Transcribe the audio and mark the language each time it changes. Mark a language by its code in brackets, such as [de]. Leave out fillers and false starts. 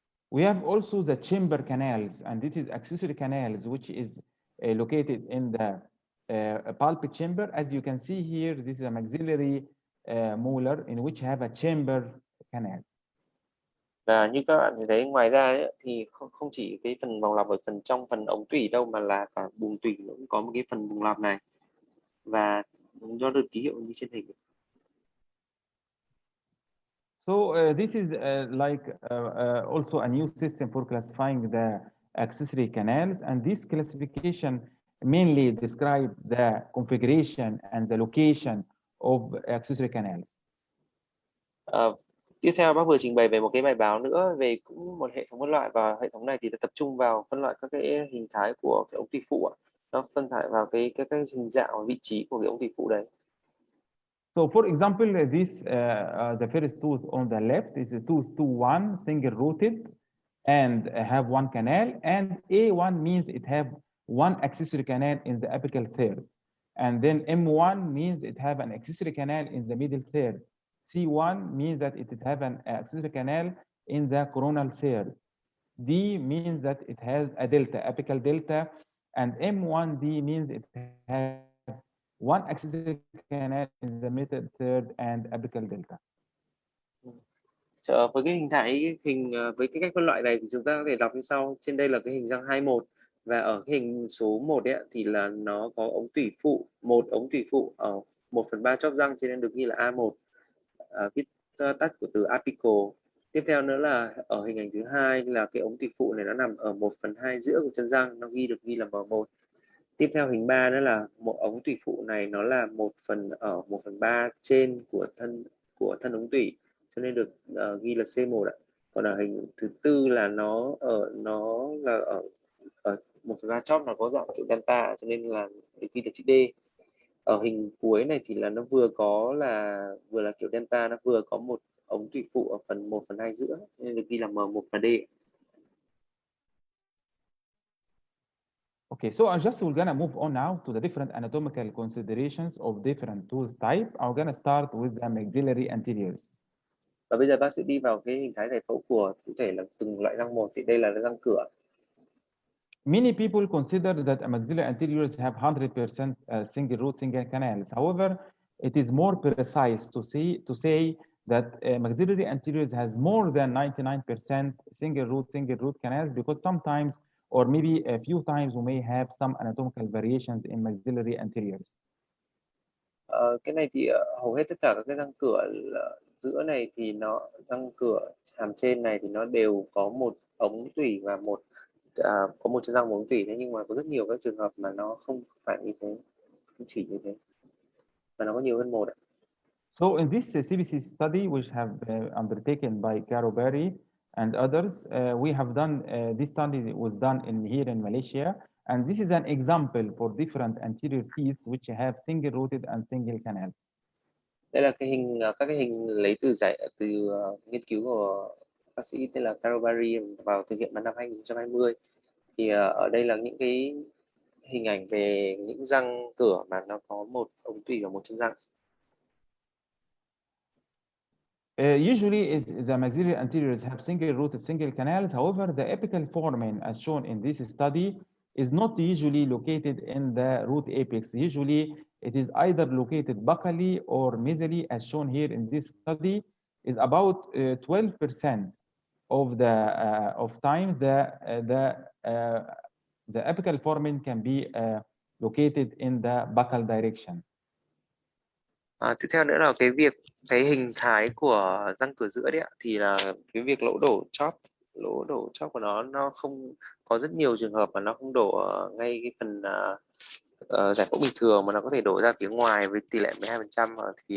[en] We have also the chamber canals, and this is accessory canals, which is located in the pulpit chamber. As you can see here, this is a maxillary molar in which have a chamber canal. [vi] Và như các bạn thấy ngoài ra ấy, thì không chỉ cái phần vòng lặp ở trong phần ống tủy đâu, mà là cả buồng tủy cũng có một cái phần buồng lặp này, và nó được ký hiệu như trên hình. [en] So this is also a new system for classifying the accessory canals, and this classification mainly describe the configuration and the location of accessory canals. [vi] Tiếp theo bác vừa trình bày về một cái bài báo nữa về cũng một hệ thống phân loại, và hệ thống này thì tập trung vào phân loại các cái hình thái của cái ống tủy phụ ạ. Nó phân loại vào cái hình dạng và vị trí của cái ống tủy phụ đấy. [en] So for example, this the first tooth on the left is a tooth 2-1 single rooted and have one canal, and A1 means it have one accessory canal in the apical third, and then M1 means it have an accessory canal in the middle third. C1 means that it have an accessory canal in the coronal third. D means that it has a delta, apical delta, and M1D means it has one accessory canal in the middle third and apical delta. [vi] Với cái hình thái với cái cách phân loại này thì chúng ta có thể đọc như sau. Trên đây là cái hình răng 21, và ở cái hình số 1 ấy, thì là nó có ống tủy phụ, một ống tủy phụ ở 1/3 chóp răng, cho nên được ghi là A1, viết tắt của từ apical. Tiếp theo nữa là ở hình ảnh thứ hai là cái ống tủy phụ này nó nằm ở 1/2 giữa của chân răng, nó được ghi là M1. Tiếp theo hình 3 nữa là một ống tủy phụ này nó là 1/3 trên của thân ống tủy, cho nên được ghi là C1 ạ. Còn ở hình thứ tư là nó là ở 1/3 chóp, nó có dạng kiểu delta, cho nên là ghi là chữ D. Ở hình cuối này thì là nó vừa là kiểu delta, nó vừa có một ống tủy phụ ở phần 1/2 giữa, nên được ghi là M1 và D. [en] Okay, so we're gonna move on now to the different anatomical considerations of different tooth type. I'm gonna start with the maxillary anteriors. [vi] Và bây giờ bác sẽ đi vào cái hình thái giải phẫu của cụ thể là từng loại răng một. Thì đây là răng cửa. [en] Many people consider that maxillary anteriors have 100% single root, single canals. However, it is more precise to say that maxillary anteriors has more than 99% single root canals, because sometimes, or maybe a few times, we may have some anatomical variations in maxillary anteriors. [vi] Cái này thì hầu hết tất cả các cái răng cửa giữa này thì răng cửa hàm trên này thì nó đều có một ống tủy và có một chân răng một ống tủy. Thế nhưng mà có rất nhiều các trường hợp mà nó không phải như thế, không chỉ như thế, mà nó có nhiều hơn một ạ. [en] So in this CBC study, which have undertaken by Caro Berry and others, we have done this study was done here in Malaysia, and this is an example for different anterior teeth which have single rooted and single canal. [vi] Đây là các cái hình lấy từ nghiên cứu của bác sĩ tên là Caro Berry vào thực hiện vào năm 2020. Thì ở đây là những cái hình ảnh về những răng cửa mà nó có một ống tủy và một chân răng. [en] Usually, the maxillary anteriors have single rooted, single canals. However, the apical foramen, as shown in this study, is not usually located in the root apex. Usually, it is either located buccally or mesially, as shown here in this study. Is about 12% of time the apical foramen can be located in the buccal direction. [vi] Tiếp theo nữa là cái hình thái của răng cửa giữa đấy ạ, thì là cái việc lỗ đổ chóp của nó không có rất nhiều trường hợp mà nó không đổ ngay cái phần giải phẫu bình thường, mà nó có thể đổ ra phía ngoài với tỷ lệ 12% ở